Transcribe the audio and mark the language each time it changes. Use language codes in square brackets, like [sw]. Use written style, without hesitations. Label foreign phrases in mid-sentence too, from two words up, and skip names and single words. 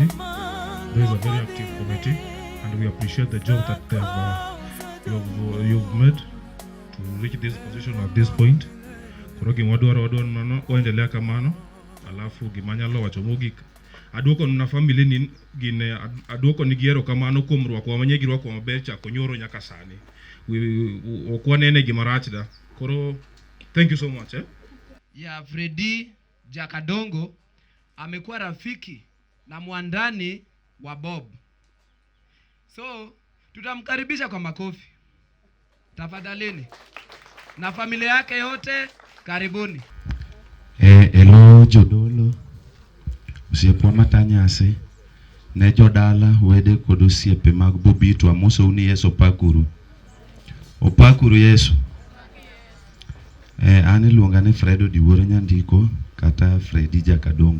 [en] There is a very active committee, and we appreciate the job that you've made to reach this position at this point. [luo] Kuroki wadwaro nono oendelea kamano, alafu gimanyalo wachomogi aduoko na family ni gine aduoko ni giero kamano kuom rwako manye girwako maber cha konyoro nyaka sani. Okwanene gimarachda. Koro [en] thank you so much. [sw] Ya Freddy Jakadongo amekuwa rafiki na mwandani wa Bob. So tutamkaribisha kwa makofi tafadhalini, na familia yake yote karibuni. [luo] Hello jodolo, osiepwa matanyasi, ne jodala wede kod osiepe mag Bobito, amoso uni Yesu opakuru. Opakuru Yesu. An iluonga ni Freddy diwuoro nyandiko kata Freddy Jakadongo.